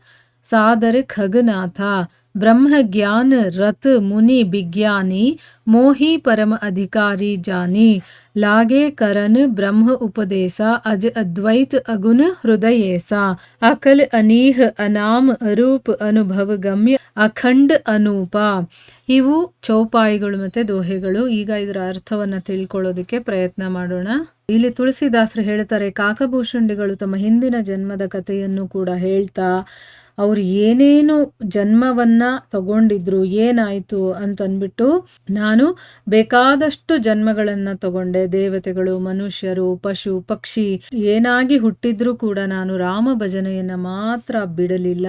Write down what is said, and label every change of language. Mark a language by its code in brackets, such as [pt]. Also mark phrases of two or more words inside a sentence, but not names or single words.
[awa] सादर खगनाथा ब्रह्म ज्ञान रत मुनि विज्ञानी मोहि परम अधिकारी जानी लागे करन ब्रह्म उपदेसा अज अद्वैत अगुण हृदयेसा अकल अनीह अनाम अरूप अनुभव गम्य अखंड अनूप. [kn] ಇವು ಚೌಪಾಯಿಗಳು ಮತ್ತೆ ದೋಹೆಗಳು. ಈಗ ಇದರ ಅರ್ಥವನ್ನ ತಿಳ್ಕೊಳ್ಳೋದಕ್ಕೆ ಪ್ರಯತ್ನ ಮಾಡೋಣ. ಇಲ್ಲಿ ತುಳಸಿದಾಸರು ಹೇಳ್ತಾರೆ, ಕಾಕಭೂಷಣಿಗಳು ತಮ್ಮ ಹಿಂದಿನ ಜನ್ಮದ ಕಥೆಯನ್ನು ಕೂಡ ಹೇಳ್ತಾ ಅವ್ರು ಏನೇನು ಜನ್ಮವನ್ನ ತಗೊಂಡಿದ್ರು, ಏನಾಯ್ತು ಅಂತನ್ಬಿಟ್ಟು, ನಾನು ಬೇಕಾದಷ್ಟು ಜನ್ಮಗಳನ್ನ ತಗೊಂಡೆ, ದೇವತೆಗಳು, ಮನುಷ್ಯರು, ಪಶು ಪಕ್ಷಿ ಏನಾಗಿ ಹುಟ್ಟಿದ್ರು ಕೂಡ ನಾನು ರಾಮ ಭಜನೆಯನ್ನ ಮಾತ್ರ ಬಿಡಲಿಲ್ಲ.